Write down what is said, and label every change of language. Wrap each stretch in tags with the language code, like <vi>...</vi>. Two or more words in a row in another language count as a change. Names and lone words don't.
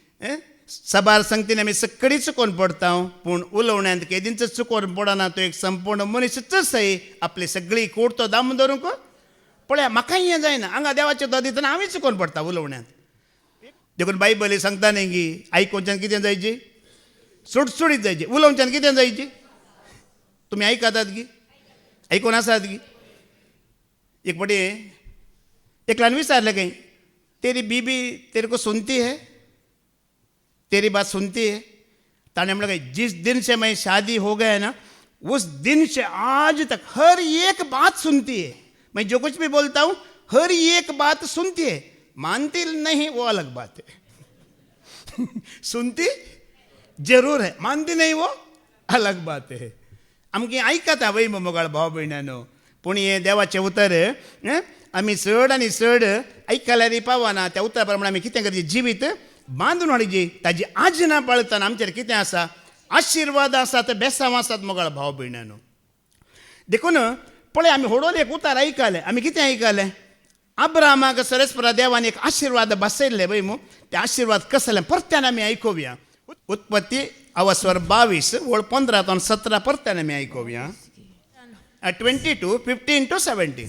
<kok>सबार संगतीन आमी सक्कडी चुकोवन पडटा पूण उलोवण्यांत केदींच चुकोवन पडना तो एक संपूर्ण मनीस सय आपली सगळी कोट तो दामून धरूंक पळया म्हाकाय हें जायना हांगा देवाचें तो दितना हांवें चुकोवन पडटा उलोवण्यांत देखून बायबली सांगता न्ही की आयकोवच्यान कितें जायची सुटसुडीत जायची उलोवच्यान कितें जायची तुमी आयकतात गी आयकून आसात गी एक फावटी एकल्यान विचारलें खंय</kok> <hi>तेरी बीबी तेरे को सुनती है तेरी बात सुनती है</hi> <kok>ताने म्हणलें</kok> <hi>जिस दिन से मैं शादी हो गया है ना उस दिन से आज तक हर एक बात सुनती है मैं जो कुछ भी बोलता हूँ हर एक बात सुनती है मानती नहीं वो अलग बात है सुनती जरूर है मानती नहीं वो अलग बात है</hi> <kok>आमगे आयकता वय मोगाळ भाव भयणानो पूण हें देवाचें उतर आमी चड आनी चड आयकल्यार पावना त्या उतरा प्रमाणे आमी कितें करचें जिवीत बांदून हाडची ताजी आजना पाळतना आमचेर कितें आसा आशिर्वाद आसात बेसांव आसात मोगाळ भाव भयणानो देखून पळय आमी हडोन एक उतार आयकलें आमी कितें आयकलें अब्रामाक सरस्परा देवान एक आशिर्वाद बसयल्ले वय मू ते आशिर्वाद कसले परत्यान आमी आयकुया उत्पत्ती स्वर 22 ओळ 15 ते 17 परत्यान आमी आयकुया 22, 15 to 17.</kok>